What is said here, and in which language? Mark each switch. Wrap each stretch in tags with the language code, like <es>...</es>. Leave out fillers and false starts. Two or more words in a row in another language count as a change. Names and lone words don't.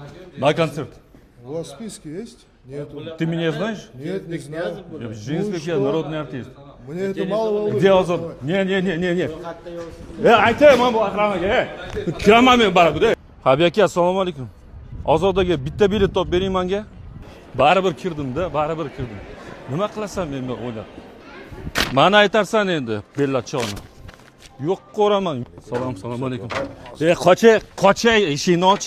<ru>На концерт. У вас в списке есть? Нету. Ты меня знаешь? Нет, не знаю. Я Женский, я народный артист. Мне это мало волнует. Где Озод? Не.</ru> <uz>Aytayman bu aqramaga. Kiraman men baribir. Habibi aka, assalomu alaykum. Ozodaga bitta bilet topib bering menga. Baribir kirdim-da, baribir kirdim. Nima qilasan men o'ylab? Mana aytarsan endi, bellachoni. Yo'q ko'raman. Assalomu alaykum. Qochay, eshikni och.</uz>